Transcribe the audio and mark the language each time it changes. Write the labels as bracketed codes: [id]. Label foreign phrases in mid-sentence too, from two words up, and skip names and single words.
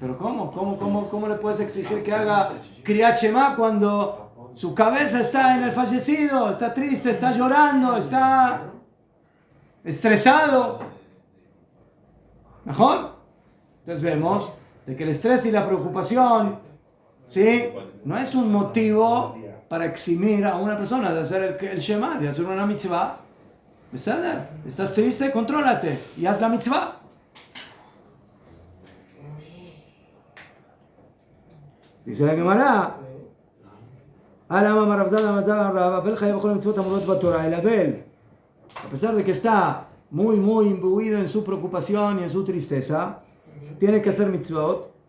[es] Pero ¿cómo le puedes exigir que haga [he] קריאת שמע [es] cuando su cabeza está en el fallecido, está triste, está llorando, está estresado? ¿Mejor? Entonces vemos de que el estrés y la preocupación, ¿sí?, no es un motivo para eximir a una persona de hacer el Shema, de hacer una mitzvah. ¿Beseder? ¿Estás triste? Contrólate y haz la mitzvah. Dice la Gemara, el Abel, a pesar de que está muy imbuido en su preocupación y en su tristeza, tiene que hacer mitzvot.